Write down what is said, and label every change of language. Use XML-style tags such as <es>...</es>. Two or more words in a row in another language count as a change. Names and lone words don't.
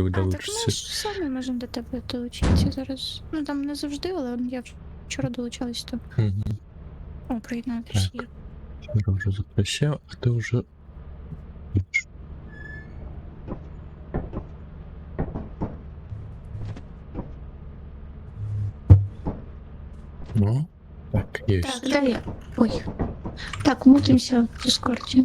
<uk>А, так ми долучишься. ж самі можемо до тебе долучитися зараз. Ну там не завжди, але я вчора долучалась, то. Угу. О, приєднатися є.</uk> <ru>Я уже запросил, а ты уже... Ну, так, есть.</ru> <uk>Так, далі. Ой. Так, мутимося в Дискорді.</uk>